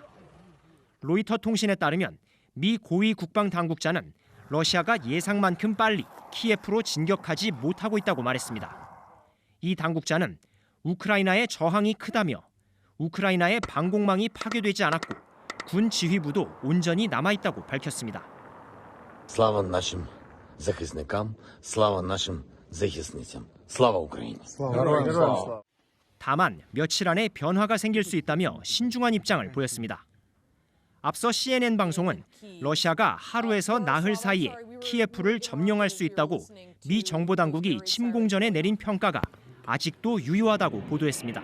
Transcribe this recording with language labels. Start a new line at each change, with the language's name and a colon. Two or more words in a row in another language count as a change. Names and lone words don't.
Korean: 로이터 통신에 따르면 미 고위 국방 당국자는 러시아가 예상만큼 빨리 키예프로 진격하지 못하고 있다고 말했습니다. 이 당국자는 우크라이나의 저항이 크다며 우크라이나의 방공망이 파괴되지 않았고 군 지휘부도 온전히 남아있다고 밝혔습니다.
Ukrainian: Слава нашим захисникам, слава нашим захисницям. слава Україні.
Korean: 다만 며칠 안에 변화가 생길 수 있다며 신중한 입장을 보였습니다. 앞서 CNN 방송은 러시아가 하루에서 나흘 사이에 키예프를 점령할 수 있다고 미 정보당국이 침공 전에 내린 평가가 아직도 유효하다고 보도했습니다.